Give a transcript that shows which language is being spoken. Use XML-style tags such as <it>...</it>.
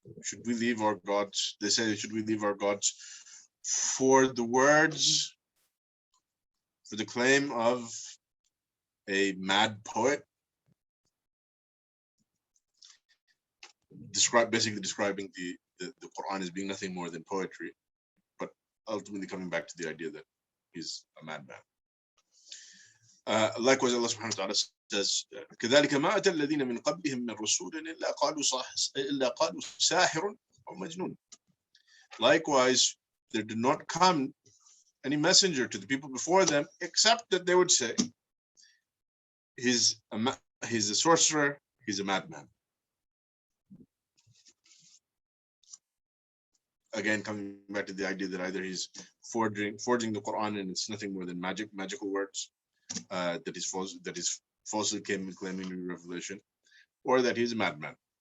<en>Should we leave our gods? They say, should we leave our gods for the words, for the claim of a mad poet? Basically describing the Quran as being nothing more than poetry, but ultimately coming back to the idea that he's a madman. Likewise, Allah subhanahu wa ta'ala says,</en> <ar>كَذَلِكَ مَا أَتَى الَّذِينَ مِنْ قَبْلِهِمْ مِنْ رَسُولٍ إِلَّا قَالُوا سَاحِرٌ أَوْ مَجْنُونٌ.</ar> <en>Likewise, there did not come any messenger to the people before them, except that they would say, he's a sorcerer, he's a madman. Again, coming back to the idea that either he's forging the Quran and it's nothing more than magical words, that is falsely claiming a revelation, or that he's a madman.</en>